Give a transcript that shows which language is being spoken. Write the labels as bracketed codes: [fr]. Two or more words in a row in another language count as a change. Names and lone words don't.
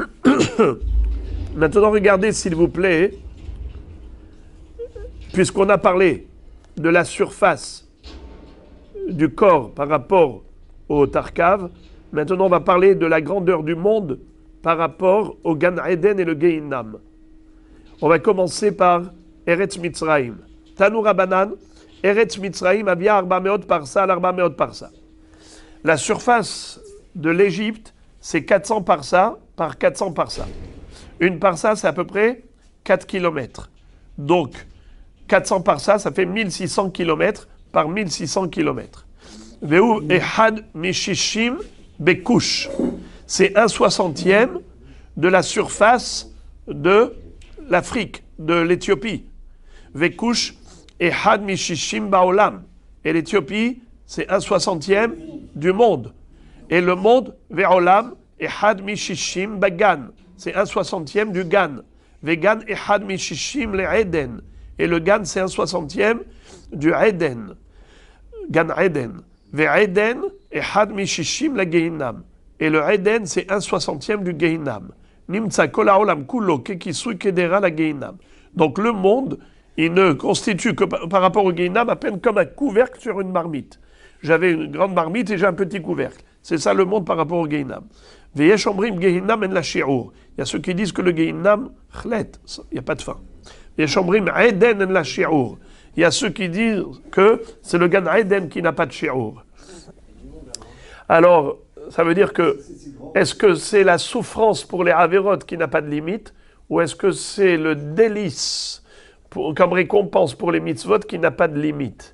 [fr] Maintenant, regardez, s'il vous plaît, puisqu'on a parlé de la surface du corps par rapport au Tarkav, maintenant on va parler de la grandeur du monde par rapport au Gan Eden et le Gehinam. On va commencer par Eretz Mitzrayim. [he] תנו רבנן, ארץ מצרים היא 400 פרסה על 400 פרסה. [fr] La surface de l'Égypte, c'est 400 parsa par 400 parsa. Une parsa, c'est à peu près 4 km. Donc, 400 parsa, ça fait 1600 km par 1600 km. [he] והיא אחד משישים בכוש. [fr] C'est 1/60e de la surface de l'Afrique, de l'Éthiopie. [he] וכוש אחד משישים בעולם. [fr] Et l'Éthiopie, c'est 1/60e du monde. Et le monde, [he] ועולם, אחד משישים בגן. [fr] C'est 1/60e du Gan. [he] וגן אחד משישים לעדן. [fr] Et le Gan, c'est 1/60e du Eden. Gan Eden. [he] ועדן אחד משישים לגיהנם. [fr] Et le Eden, c'est 1/60e du Gehinam. [he] נמצא כל העולם כולו ככיסוי קדירה לגיהנם. [fr] Donc le monde, il ne constitue que par rapport au Gehinam à peine comme un couvercle sur une marmite. J'avais une grande marmite et j'ai un petit couvercle. C'est ça le monde par rapport au Gehinam. [he] ויש אומרים גיהנם אין לה שיעור. [fr] Il y a ceux qui disent que le Gehinam, chlet, il n'y a pas de fin. [he] ויש אומרים עדן אין לה שיעור. [fr] Il y a ceux qui disent que c'est le Gan Eden qui n'a pas de shi'ur. Alors, ça veut dire que, est-ce que c'est la souffrance pour les Averot qui n'a pas de limite, ou est-ce que c'est le délice comme récompense pour les mitzvot qui n'a pas de limite?